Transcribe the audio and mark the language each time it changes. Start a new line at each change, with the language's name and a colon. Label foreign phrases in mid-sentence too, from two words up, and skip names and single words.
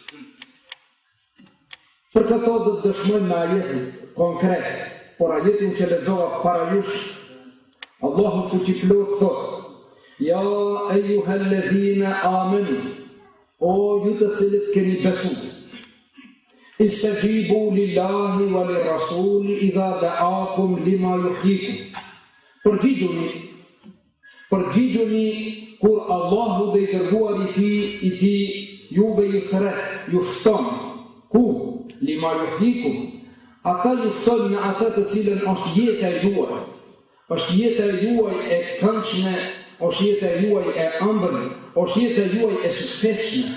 Albanian: Për këto do të dëshmojmë me ajetin konkret, por ajetin që lexova para jush, Allahu fuqiplot thot:
Arabic: يا أيها الذين آمنوا,
Albanian: o ju të cilët keni besuar,
Arabic: استجيبوا لله وللرسول إذا دعاكم لما يحييكم.
Albanian: Përgjigjuni kur Allahu dhe i dërguari i tij juve ju thret, ju fton. Ku?
Arabic: لما يحييكم,
Albanian: ata ju fton në atë të cilën është jeta juaj, është jeta juaj e këndshme, është jeta juaj e ëmbël, është jeta juaj e suksesshme.